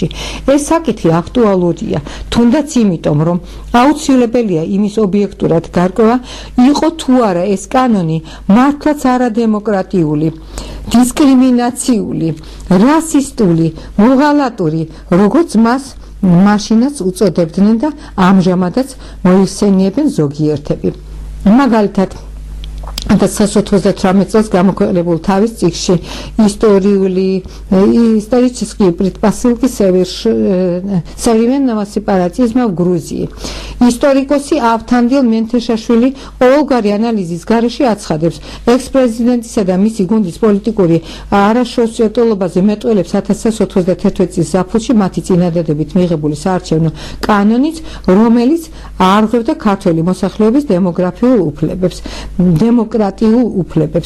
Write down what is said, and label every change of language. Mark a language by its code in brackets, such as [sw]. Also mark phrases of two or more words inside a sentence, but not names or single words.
[ka] ეს საკითხი აქტუალურია, თუნდაც იმიტომ, რომ აუცილებელია იმის ობიექტურად გარკვევა, იყო თუ არა ეს კანონი მართლაც არადემოკრატიული, დისკრიმინაციული, რასისტული, მოღალატური, როგორც მას მაშინაც უწოდებდნენ და ამჟამადაც მოიხსენიებენ ზოგიერთები. მაგალითად 1998 წელს გამოქვეყნებულ თავის წიგნში [ru] исторические предпосылки современного сепаратизма в Грузии. [ka] ისტორიკოსი ავთანდილ მენთეშაშვილი ყოველგვარი ანალიზის გარეშე აცხადებს, ექს-პრეზიდენტისა და მისი გუნდის პოლიტიკური არაშოუსიათულობაზე მეტყველებს 1991 წლის ზაფხულში მათი წინადადებით მიღებული საარჩევნო კანონიც, რომელიც არღვევდა ქართველი მოსახლეობის დემოკრატიულ უფლებებს.